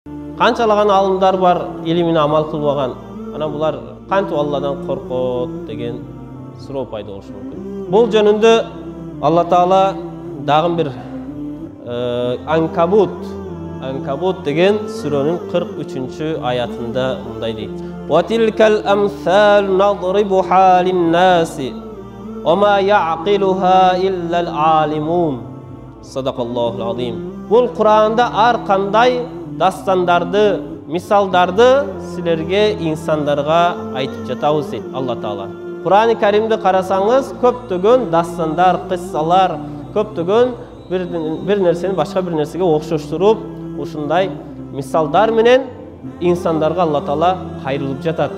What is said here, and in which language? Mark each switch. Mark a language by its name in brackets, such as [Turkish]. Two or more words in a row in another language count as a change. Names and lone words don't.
[Kyrgyz] Канчалаган алымдар бар, илимине амал кылбаган. Ана булар кантип Алладан коркот деген суроо пайда болушу мүмкүн. Бул жөнүндө Алла Таала дагы бир Анкабут деген сүрөнүн 43-аятында мындай дейт. [Arabic] وتلك الأمثال نضربها للناس وما يعقلها إلا العالمون. صدق الله العظيم. [Kyrgyz] Бул Куранда ар кандай дастандарды, мисалдарды силерге, инсандарга айтып жатабыз дейт Алла Таала. Кур'ан-ы Каримди карасаңыз, көптөгөн дастандар, кыссалар, көптөгөн бир нерсени башка бир нерсеге окшоштуруп, ушундай мисалдар менен инсандарга Алла Таала кайрылып жатат.